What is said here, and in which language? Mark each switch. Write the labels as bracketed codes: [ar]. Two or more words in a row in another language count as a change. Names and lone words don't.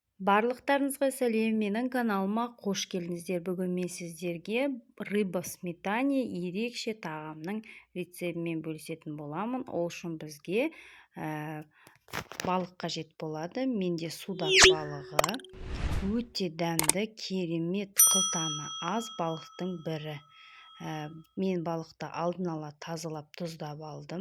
[kk] Барлықтарыңызға сәлем, менің каналыма қош келдіңіздер. Бүгін мен сіздерге [ru] рыба в сметане [kk] ерекше тағамның рецептімен бөлісетін боламын. Ол үшін бізге балық қажет болады. Менде судак балығы, өте дәмді, керемет, қылтаны аз балықтың бірі. Мен балықты алдын ала тазалап тұздап алдым.